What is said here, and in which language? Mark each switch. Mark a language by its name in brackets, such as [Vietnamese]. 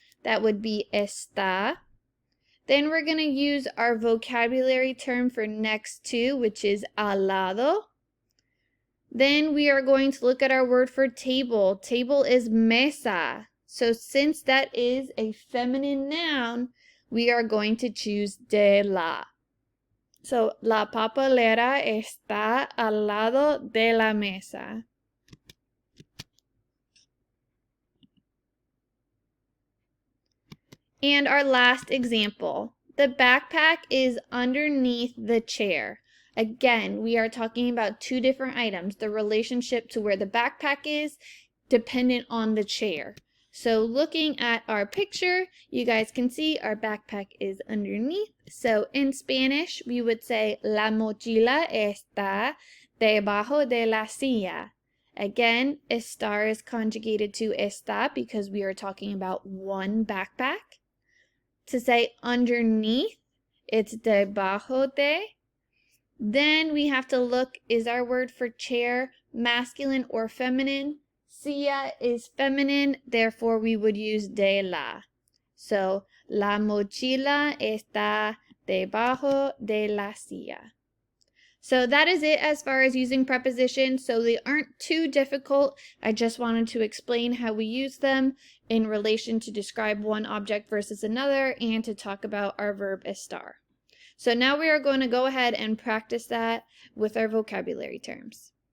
[English] That would be está. Then we're going to use our vocabulary term for next to, which is al lado. Then we are going to look at our word for table. Table is mesa. So since that is a feminine noun, we are going to choose de la. [Spanish] So, la papelera está al lado de la mesa. [English] And our last example, the backpack is underneath the chair. Again, we are talking about two different items, the relationship to where the backpack is dependent on the chair. So looking at our picture, you guys can see our backpack is underneath. So in Spanish, we would say [Spanish] la mochila está debajo de la silla. [English] Again, estar is conjugated to está because we are talking about one backpack. To say underneath, it's debajo de. Then we have to look, is our word for chair masculine or feminine? Silla is feminine, therefore we would use de la. [Spanish] So, la mochila está debajo de la silla. [English] So that is it as far as using prepositions. So they aren't too difficult. I just wanted to explain how we use them in relation to describe one object versus another and to talk about our verb estar. So now we are going to go ahead and practice that with our vocabulary terms.